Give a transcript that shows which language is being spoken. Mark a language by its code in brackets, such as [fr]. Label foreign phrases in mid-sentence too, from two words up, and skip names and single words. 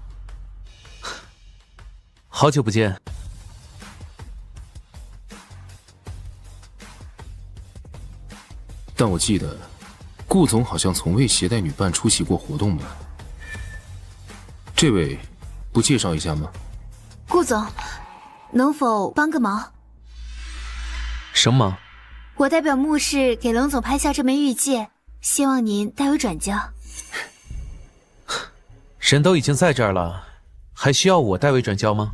[zh] 好久不见。但我记得，顾总好像从未携带女伴出席过活动吧？这位，不介紹一下嗎？顧總，能否幫個忙？什麼忙？我代表穆氏給冷總拍下這枚玉戒，希望您代為轉交。人都已經在這兒了，還需要我代為轉交嗎？